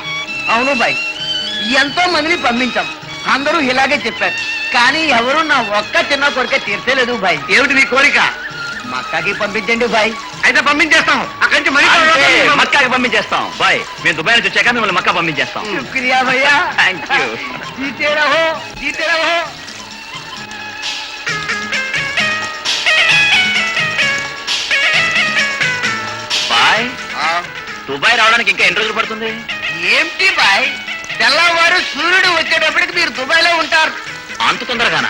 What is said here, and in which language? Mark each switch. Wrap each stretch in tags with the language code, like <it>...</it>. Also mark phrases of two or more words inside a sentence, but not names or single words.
<te>అవును బాయ్, ఎంతో మందిని పంపించాం, అందరూ ఇలాగే చెప్పారు. కానీ ఎవరు నా ఒక్క చిన్న కోరిక తీర్చలేదు బాయ్. ఏమిటి నీ కోరిక? మక్కాకి పంపించండి బాయ్. అయితే పంపించేస్తాం. అక్కడి నుంచి మక్కాకి పంపించేస్తాం బాయ్. మేము దుబాయ్ నుంచి వచ్చాక మిమ్మల్ని మక్కా పంపించేస్తాం.</te> <hi>शुक्रिया भैया.</hi> <en>thank you.</en> <hi>जीते रहो, जीते रहो.</hi> <te>బాయ్, దుబాయ్ రావడానికి ఇంకా ఎన్ని రోజులు పడుతుంది? ఏంటి బాయ్, తెల్లవారు సూర్యుడు వచ్చేటప్పటికి మీరు దుబాయ్ లో ఉంటారు. అంత తొందరగానా?</te>